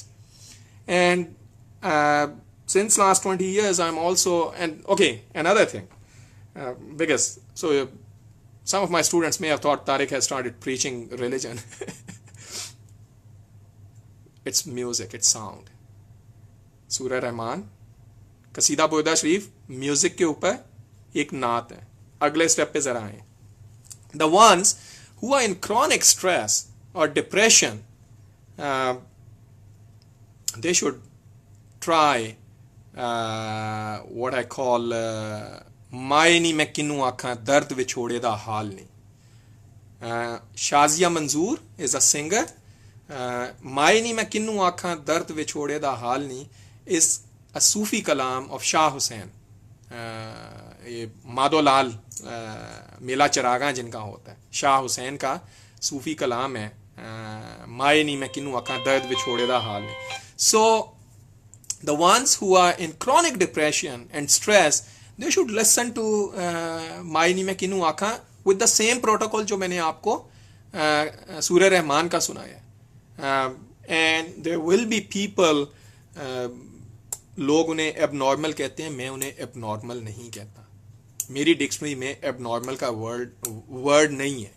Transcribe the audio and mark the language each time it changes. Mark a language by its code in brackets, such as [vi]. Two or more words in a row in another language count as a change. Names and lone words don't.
[en] And since last 20 years I'm also, and okay, another thing, because so some of my students may have thought Tariq has started preaching religion. It's music, it's sound. [hi] सूरह रहमान, कसीदा बुर्दा शरीफ म्यूजिक के ऊपर एक नात है। अगले स्टेप पे जरा आए। [en] The ones who are in chronic stress or depression, they should try what I call [pa] ਮਾਏ ਨੀ ਮੈਂ ਕਿੰਨੂ ਆਖਾਂ ਦਰਦ ਵਿਛੋੜੇ ਦਾ ਹਾਲ ਨਹੀਂ। [en] शाजिया मंजूर is a singer. [pa] ਮਾਏ ਨੀ ਮੈਂ ਕਿੰਨੂ ਆਖਾਂ ਦਰਦ ਵਿਛੋੜੇ ਦਾ ਹਾਲ ਨਹੀਂ [en] is a Sufi kalam of Shah Hussain. [hi] ये माधोलाल मेला चरागा जिनका होता है, शाह हुसैन का सूफी कलाम है, [pa] ਮਾਏ ਨੀ ਮੈਂ ਕਿੰਨੂ ਆਖਾਂ ਦਰਦ ਵਿਛੋੜੇ ਦਾ ਹਾਲ ਨਹੀਂ। [en] So the ones who are in chronic depression and stress, they should listen to [pa] ਮਾਏ ਨੀ ਮੈਂ ਕਿੰਨੂ ਆਖਾਂ [en] with the same protocol [hi] जो मैंने आपको सूरह रहमान का सुनाया। [en] And there will be people, [hi] लोग उन्हें एबनॉर्मल कहते हैं, मैं उन्हें एबनॉर्मल नहीं कहता। मेरी डिक्शनरी में एबनॉर्मल का वर्ड नहीं है।